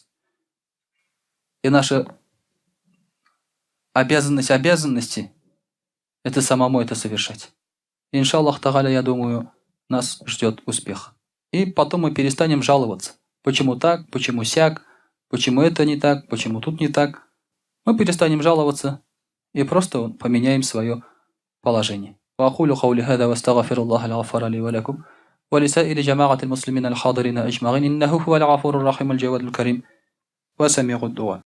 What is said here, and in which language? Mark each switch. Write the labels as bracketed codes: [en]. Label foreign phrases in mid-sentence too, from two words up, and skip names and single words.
[ru] И наша обязанность обязанности – это самому это совершать. [ar] إن شاء الله تعالى, [ru] я думаю, нас ждет успех. И потом мы перестанем жаловаться. Почему так, почему сяк, почему это не так, почему тут не так. Мы перестанем жаловаться и просто поменяем свое положение. [ar] وأقول قولي هذا واستغفر الله الغفار لي ولكم ولسائر جماعة المسلمين الحاضرين أجمعين إنه هو الغفور الرحيم الجواد الكريم وسميع الدعاء.